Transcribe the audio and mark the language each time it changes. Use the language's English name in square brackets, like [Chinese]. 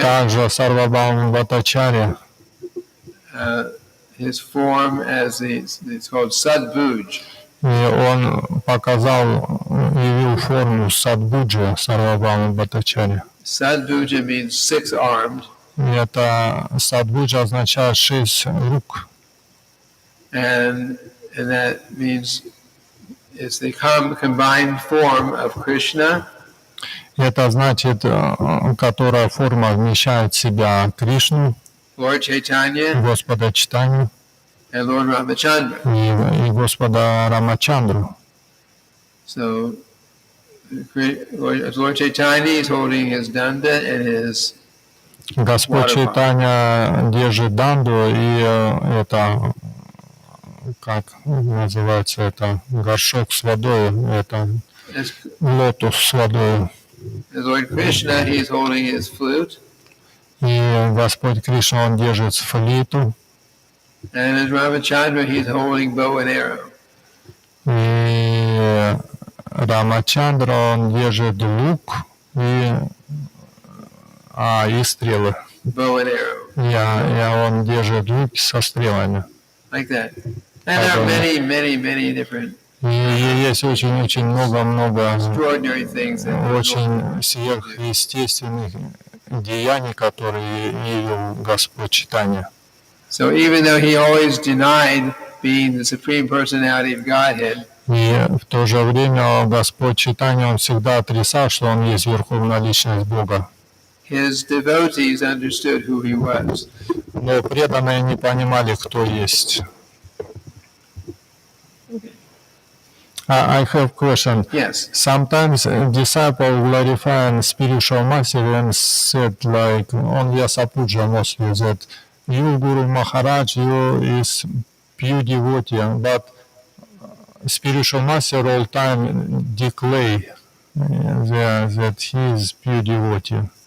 [Russian] Также Сарвабхаума Бхаттачарья. [English] His form as it's called Sadbhuj. [Russian] И он показал, явил форму Садбуджа Сарвабхаума Бхаттачарья. [English] Sadbhuja means 6-armed. [Russian] И это Садбуджа означает 6 рук. [English] And that means it's the combined form of Krishna. [Russian] Это значит, которая форма вмещает в себя Кришну, [English] Lord Chaitanya, [Russian] Господа Чайтанью [English] and Lord Ramachandra. [Russian] и Господа Рамачандру. [English] So Lord Chaitanya is holding his danda and his [Russian] Господь Чайтанья держит данду, и это, как называется, это горшок с водой, это лотос с водой. [English] as Lord Krishna, he is holding his flute. [Russian] И Господь Кришна, он держит флейту. [English] And as Ramachandra, he is holding bow and arrow. [Russian] И Рамачандра, он держит лук и стрелы. [English] Bow and arrow. [Russian] И он держит лук со стрелами. [English] Like that. And there are many different [Russian] И есть очень много [English] extraordinary things that [Russian] очень сверхъестественных деяний, которые явил Господь Чайтанья. [English] So even though he always denied being the supreme personality of Godhead, [Russian] И в то же время Господь Чайтанья, он всегда отрицал, что он есть верховная личность Бога. [English] his devotees understood who he was. [Russian] Но преданные не понимали, кто есть. [English] I have a question. Yes. Sometimes disciples glorify spiritual master and said like on Yasapuja mostly that you Guru Maharaj, you is pure devotee, but spiritual master all time declare that he is pure devotee.